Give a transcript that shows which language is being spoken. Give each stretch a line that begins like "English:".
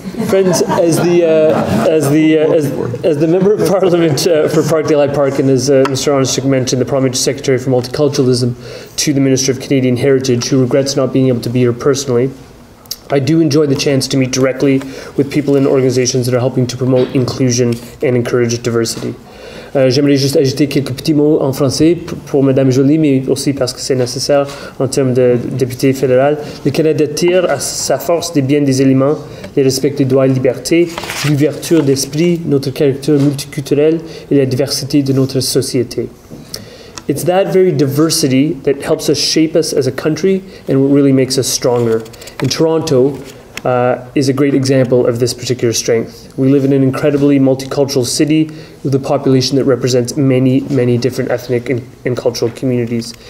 English: Friends, as the Member of Parliament for Parkdale High Park, and as Mr. Onishik mentioned, the Parliamentary Secretary for Multiculturalism to the Minister of Canadian Heritage, who regrets not being able to be here personally, I do enjoy the chance to meet directly with people in organizations that are helping to promote inclusion and encourage diversity.
French: J'aimerais juste ajouter quelques petits mots en français pour Mme Joly, mais aussi parce que c'est nécessaire en termes de député fédéral. Le Canada tire à sa force des biens des éléments, le respect des droits et libertés, l'ouverture d'esprit, notre caractère multiculturel et la diversité de notre société.
English: It's that very diversity that helps us shape us as a country and what really makes us stronger. In Toronto, is a great example of this particular strength. We live in an incredibly multicultural city with a population that represents many, many different ethnic and cultural communities.